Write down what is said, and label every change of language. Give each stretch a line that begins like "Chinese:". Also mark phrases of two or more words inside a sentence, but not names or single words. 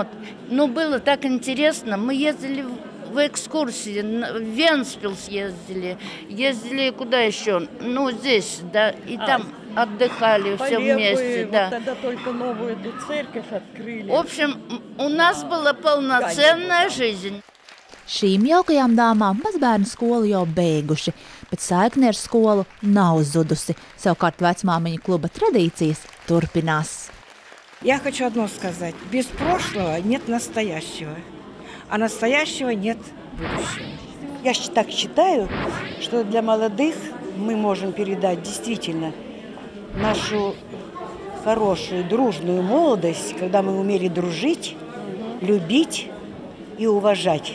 Russian: Но было так интересно, мы ездили в экскурсии, в Венспил ездили куда еще, здесь, да, и там отдыхали все вместе, да. Вот тогда только новую эту церковь открыли. В общем, у нас была полноценная жизнь.
Latvian: Šīm jaukajām dāmām mazbērnu skolu jau beiguši, bet saikne ar skolu nav zudusi. Savukārt vecmāmiņu kluba tradīcijas turpinās.
Russian: Я хочу одно сказать. Без прошлого нет настоящего, а настоящего нет будущего. Я так считаю, что для молодых мы можем передать действительно нашу хорошую, дружную молодость, когда мы умели дружить, любить и уважать.